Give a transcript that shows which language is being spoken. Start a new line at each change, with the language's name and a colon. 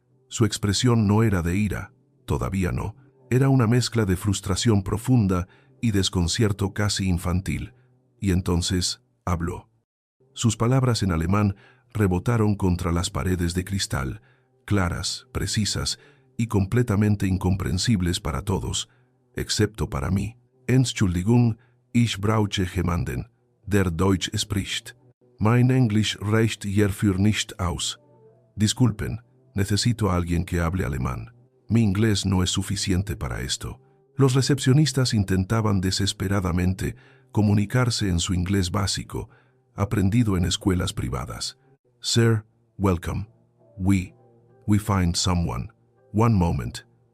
Spanish: Su expresión no era de ira, todavía no. Era una mezcla de frustración profunda y desconcierto casi infantil. Y entonces habló. Sus palabras en alemán rebotaron contra las paredes de cristal, claras, precisas y completamente incomprensibles para todos, excepto para mí.
German: Entschuldigung, ich brauche jemanden, der Deutsch spricht. Mein Englisch reicht hierfür nicht aus.
Spanish: Disculpen, necesito a alguien que hable alemán. Mi inglés no es suficiente para esto. Los recepcionistas intentaban desesperadamente comunicarse en su inglés básico, aprendido en escuelas privadas.
English: Sir, welcome. We find someone. One moment.